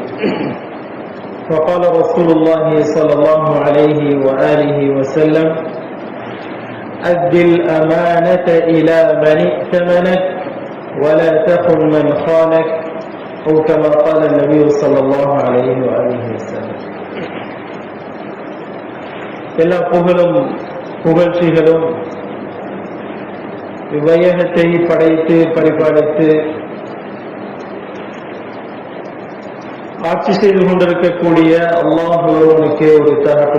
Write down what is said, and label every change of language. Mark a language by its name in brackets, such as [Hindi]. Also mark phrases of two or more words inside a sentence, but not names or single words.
[Arabic] وقال رسول الله صلى الله عليه وآله وسلم: أد الأمانة إلى من ائتمنك ولا تخن من خانك، أو كما قال النبي صلى الله عليه وآله وسلم. [Tamil] எல்லா புகழும் புகழ்ச்சிகளும் இவ்வையகத்தை படைத்து பரிபாலித்து ஆட்சி செய்து கொண்டிருக்கக்கூடிய அல்லாஹ் ஒருவனுக்கே உரித்தாகட்டும்.